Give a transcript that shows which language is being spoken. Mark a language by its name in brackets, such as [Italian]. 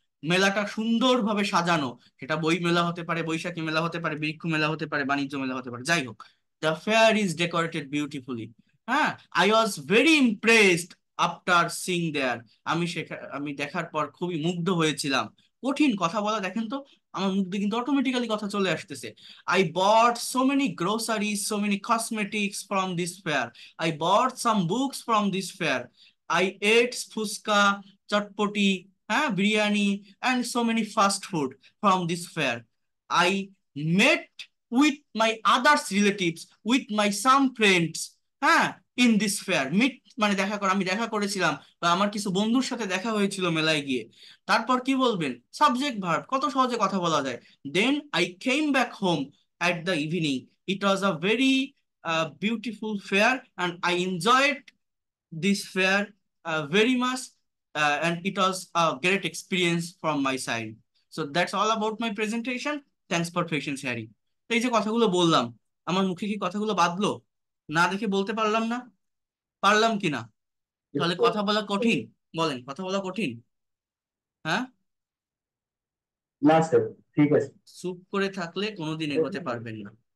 [Bangla] মেলাটা সুন্দরভাবে সাজানো। সেটা বই মেলা হতে পারে, বৈশাখী মেলা হতে পারে, বৃক্ষ মেলা হতে পারে, বাণিজ্য মেলা হতে পারে, যাই হোক। [English] The fair is decorated beautifully. হ্যাঁ, I was very impressed after seeing there, [Bangla] আমি দেখার পর খুবই মুগ্ধ হয়েছিলাম। কঠিন কথা বলা, দেখেন তো আমার মুখ দিয়ে কিন্তু অটোমেটিক্যালি কথা চলে আসতেছে। [English] I bought so many groceries, so many cosmetics from this fair. I bought some books from this fair. I ate fuska, chatpoti, biryani, and so many fast food from this fair. I met with my others relatives, with my some friends, হ্যাঁ, in this fair. [Bangla] Meet মানে দেখা করা, আমি দেখা করেছিলাম বা আমার কিছু বন্ধুর সাথে দেখা হয়েছিল মেলায় গিয়ে। তারপর কি বলবেন? সাবজেক্ট ভার্ব, কত সহজে কথা বলা যায়। [English] Then I came back home at the evening. It was a very beautiful fair and I enjoyed this fair very much, and it was a great experience from my side. So that's all about my presentation. Thanks for patience, Harry. [Bangla] তো এই যে কথাগুলো বললাম, আমার মুখে কি কথাগুলো বাঁধলো? না দেখে বলতে পারলাম না? পারলাম কিনা? তাহলে কথা বলা কঠিন? বলেন, কথা বলা কঠিন? হ্যাঁ, না স্যার, ঠিক আছে। চুপ করে থাকলে কোনোদিন এগোতে পারবেন না।